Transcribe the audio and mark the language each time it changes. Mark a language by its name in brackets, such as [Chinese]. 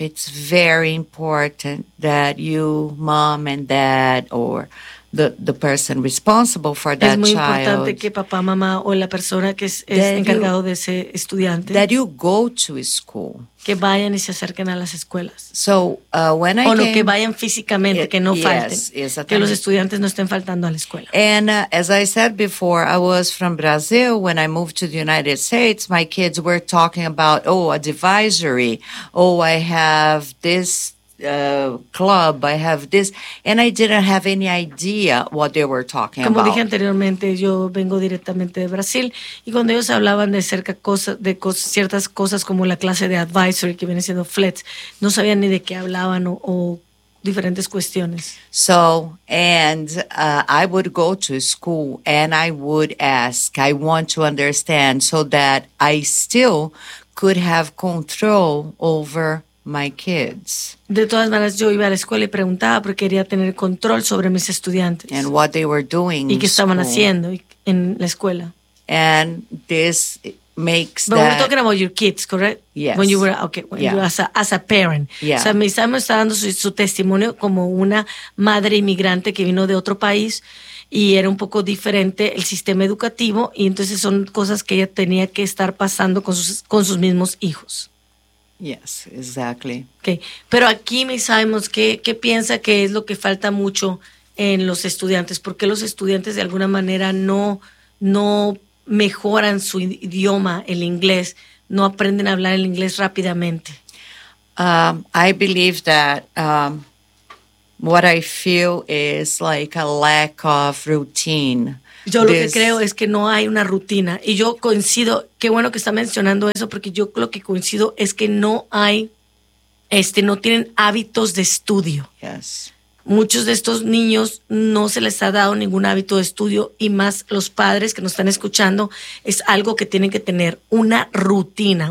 [English] It's very important that you, mom and dad, or the person responsible for that child. [Spanish] Es muy importante que papá, mamá o la persona que es encargado de ese estudiante. [English] That you go to school. [Spanish] Que vayan y se acerquen a las escuelas. [English] So when I came, [Spanish] o que vayan físicamente, que no falten, [English] yes, [Spanish] que los estudiantes no estén faltando a la escuela. [English] And as I said before, I was from Brazil. When I moved to the United States, my kids were talking about, oh, a divisory. Oh, I have this club, I have this, and I didn't have any idea what they were talking about. [Spanish] Como dije anteriormente, yo vengo directamente de Brasil, y cuando ellos hablaban de ciertas cosas como la clase de advisory que viene siendo FLETS, no sabían ni de qué hablaban o diferentes cuestiones. [English] So, and I would go to school and I would ask, I want to understand so that I still could have control over my kids. [Spanish] De todas maneras, yo iba a la escuela y preguntaba porque quería tener control sobre mis estudiantes. [English] And what they were doing. [Spanish] Y qué estaban haciendo en la escuela. [English] And this makes but we're talking about your kids, correct? Yes. When you were as a parent. Yeah. [Spanish] So Misa me está dando su testimonio como una madre inmigrante que vino de otro país y era un poco diferente el sistema educativo y entonces son cosas que ella tenía que estar pasando con sus mismos hijos. [English] Yes, exactly. Okay. [Spanish] Pero aquí me sabemos qué piensa que es lo que falta mucho en los estudiantes, porque los estudiantes de alguna manera no mejoran su idioma, el inglés, no aprenden a hablar el inglés rápidamente. [English] I believe that what I feel is like a lack of routine. [Spanish] Yo lo que creo es que no hay una rutina. Y yo coincido, qué bueno que está mencionando eso, porque yo lo que coincido es que no hay, no tienen hábitos de estudio. [English] Yes. [Spanish] Muchos de estos niños no se les ha dado ningún hábito de estudio y más los padres que nos están escuchando, es algo que tienen que tener una rutina.